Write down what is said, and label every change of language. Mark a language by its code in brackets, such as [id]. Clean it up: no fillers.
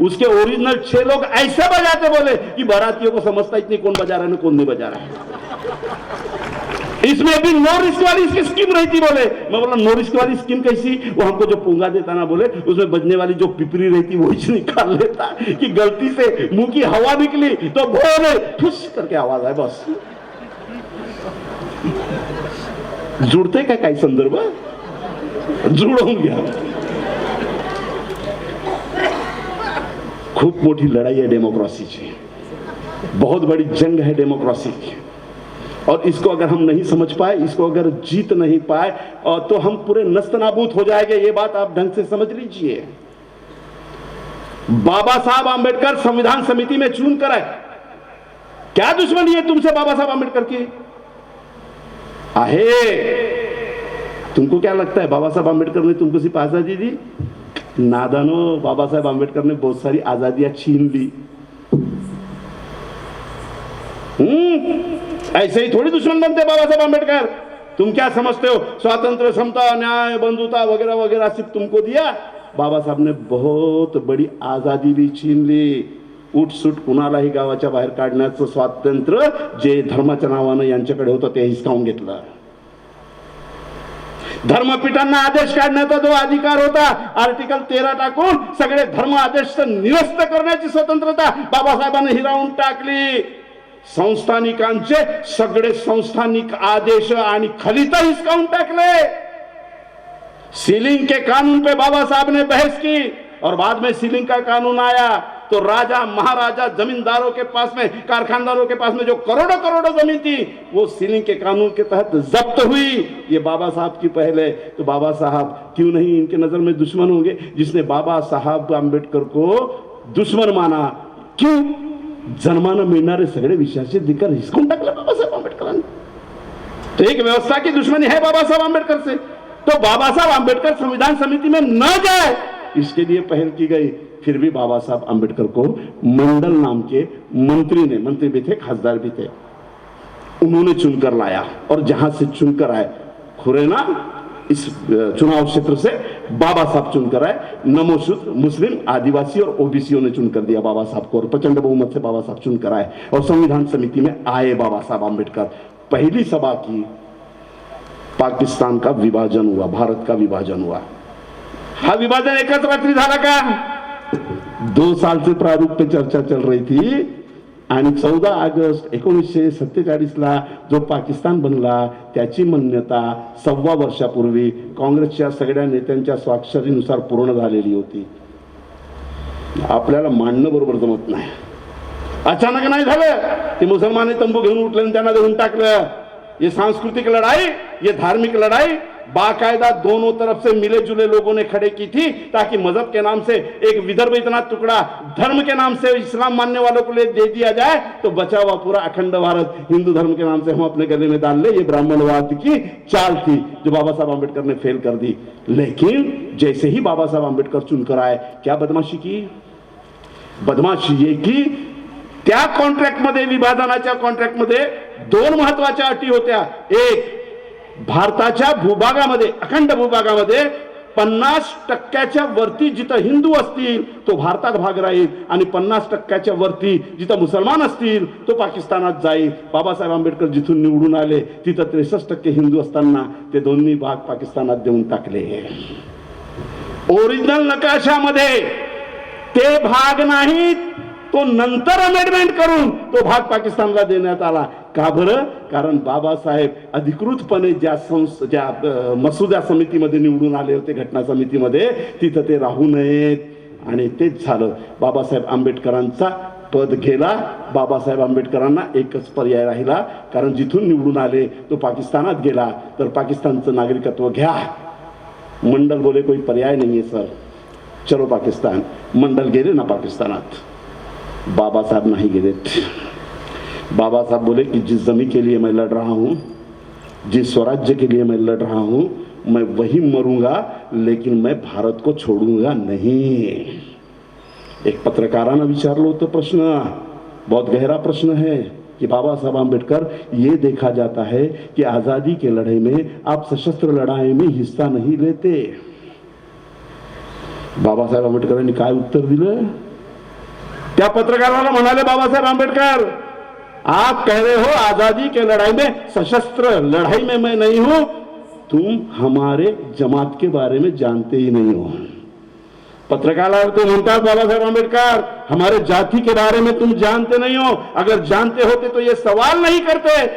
[hi] उसके ओरिजिनल 6 लोग ऐसे बजाते बोले कि बारातियों को समझता इतनी कौन बजा रहा है कौन नहीं बजा रहा है. इसमें भी नो रिस्क वाली इसकी स्कीम रहती. बोले मैं बोला नो रिस्क वाली स्कीम कैसी. वो हमको जो पोंगा देता ना, बोले उसमें बजने वाली जो पिपरी रहती वो निकाल लेता कि गलती से मुंह की हवा निकली तो बोले फुस करके आवाज आए. [mr] बस जुड़ते का काही संदर्भ जुळवून घ्या. खूप मोठी लड़ाई है डेमोक्रेसीची. [hi] बहुत बड़ी जंग है डेमोक्रेसी की. और इसको अगर हम नहीं समझ पाए, इसको अगर जीत नहीं पाए तो हम पूरे नस्तनाबूद हो जाएंगे. ये बात आप ढंग से समझ लीजिए. बाबा साहब आंबेडकर संविधान समिति में चुन कर आए. क्या दुश्मनी है तुमसे बाबा साहब आंबेडकर की. आहे. तुमको क्या लगता है बाबा साहब आंबेडकर ने तुमको सिर्फ आजादी दी. नादानो, बाबा साहब आंबेडकर ने बहुत सारी आजादियां छीन ली. ऐसे ही थोड़ी दुश्मन बनते बाबा साहब आंबेडकर. तुम क्या समझते हो स्वातंत्र, समता, न्याय, बंधुता वगैरह वगैरह सिर्फ तुमको दिया. बाबा साहब ने बहुत बड़ी आजादी भी छीन ली. [mr] उठसूट कुणालाही गावाच्या बाहेर काढण्याचं स्वातंत्र्य जे धर्माच्या नावानं यांच्याकडे होतं ते हिसकावून घेतलं. धर्मपीठांना आदेश काढण्याचा जो अधिकार होता आर्टिकल 13 टाकून सगळे धर्म आदेश निरस्त करण्याची स्वतंत्रता बाबासाहेबांनी हिरावून टाकली. संस्थानिकांचे सगळे संस्थानिक आदेश आणि खलित हिसकावून टाकले. [hi] सीलिंग के कानून पे बाबा साहब ने बहस की और बाद में सीलिंग का कानून आया तो राजा महाराजा जमींदारों के पास में कारखानदारों के पास में जो करोड़ों करोड़ों जमीन थी वो सीलिंग के कानून के तहत जब्त हुई. ये बाबा साहब की पहल है. तो बाबा साहब क्यों नहीं इनके नजर में दुश्मन होंगे? जिसने बाबा साहब आंबेडकर को दुश्मन माना, क्यों? [mr] जन्मानं मिळणारे सगळे विषयाचे अधिकार हिसकून टाकले बाबासाहेब आंबेडकरांनी. [hi] तो एक व्यवस्था की दुश्मनी है बाबा साहब आंबेडकर से. तो बाबा साहब आंबेडकर संविधान समिति में न जाए इसके लिए पहल की गई. फिर भी बाबा साहब आंबेडकर को मंडल नाम के मंत्री भी थे, खासदार भी थे, उन्होंने चुनकर लाया. और जहां से चुनकर आए खुरेना इस चुनाव क्षेत्र से बाबा साहब चुनकर आए. नमोशूद्र मुस्लिम आदिवासी और ओबीसीओं ने चुनकर दिया बाबा साहब को और प्रचंड बहुमत से बाबा साहब चुनकर आए और संविधान समिति में आए बाबा साहब आंबेडकर. पहली सभा की, पाकिस्तान का विभाजन हुआ, भारत का विभाजन हुआ. [mr] हा विभाजन एकच रात्री झाला का? [hi] 2 साल से प्रारूप पे चर्चा चल रही थी [mr] आणि 14 ऑगस्ट 1947 ला जो पाकिस्तान बनला त्याची मान्यता 1.25 वर्षापूर्वी काँग्रेसच्या सगळ्या नेत्यांच्या स्वाक्षरीनुसार पूर्ण झालेली होती. आपल्याला मानणं बरोबर जमत नाही. अचानक नाही झालं. ते मुसलमान तंबू घेऊन उठले आणि त्यांना देऊन टाकलं. [hi] ये सांस्कृतिक लड़ाई, ये धार्मिक लड़ाई बाकायदा दोनों तरफ से मिले जुले लोगों ने खड़े की थी ताकि मजहब के नाम से एक विदर्भ इतना टुकड़ा धर्म के नाम से इस्लाम मानने वालों को ले दे दिया जाए तो बचा हुआ पूरा अखंड भारत हिंदू धर्म के नाम से हम अपने गले में डाल ले. ये ब्राह्मणवाद की चाल थी जो बाबा साहब आंबेडकर ने फेल कर दी. लेकिन जैसे ही बाबा साहब आंबेडकर चुनकर आए क्या बदमाशी की? बदमाशी ये की [mr] त्या कॉन्ट्रॅक्ट मध्ये, विभाजनाच्या कॉन्ट्रॅक्ट मध्ये 2 महत्वाच्या अटी होत्या. एक, भारताच्या भूभागामध्ये, अखंड भूभागामध्ये 50% वरती जिथं हिंदू असतील तो भारतात भाग राहील आणि 50% वरती जिथं मुसलमान असतील तो पाकिस्तानात जाईल. बाबासाहेब आंबेडकर जिथून निवडून आले तिथं 63% हिंदू असताना ते दोन्ही भाग पाकिस्तानात देऊन टाकले. ओरिजिनल नकाशामध्ये ते भाग नाहीत, तो नंतर अमेंडमेंट करून तो भाग पाकिस्तानला देण्यात आला. का बरं? कारण बाबासाहेब अधिकृतपणे ज्या मसुदा समितीमध्ये निवडून आले होते, घटना समितीमध्ये, तिथं ते राहू नयेत. आणि तेच झालं. बाबासाहेब आंबेडकरांचा पद गेला. बाबासाहेब आंबेडकरांना एकच पर्याय राहिला, कारण जिथून निवडून आले तो पाकिस्तानात गेला तर पाकिस्तानचं नागरिकत्व घ्या. [hi] मंडल बोले कोई पर्याय नहीं है सर, चलो पाकिस्तान. [mr] मंडल गेले ना पाकिस्तानात. [hi] बाबा साहब नहीं गिरे. बाबा साहब बोले कि जिस जमीन के लिए मैं लड़ रहा हूं, जिस स्वराज्य के लिए मैं लड़ रहा हूं, मैं वही मरूंगा लेकिन मैं भारत को छोड़ूंगा नहीं. [mr] एक पत्रकारानं विचारलं होतं प्रश्न, [hi] बहुत गहरा प्रश्न है कि बाबा साहब आंबेडकर, ये देखा जाता है कि आजादी के लड़ाई में आप सशस्त्र लड़ाई में हिस्सा नहीं लेते. [mr] बाबासाहेब आंबेडकरांनी काय उत्तर दिलं? त्या पत्रकाराला म्हणाले [hi] बाबासाहेब आंबेडकर, आप कह रहे हो आजादी के लड़ाई में, सशस्त्र लड़ाई में मैं नहीं हूं, तुम हमारे जमात के बारे में जानते ही नहीं हो. [mr] पत्रकाराला तो म्हणतात [hi] बाबासाहेब आंबेडकर, हमारे जाति के बारे में तुम जानते नहीं हो. अगर जानते होते तो ये सवाल नहीं करते.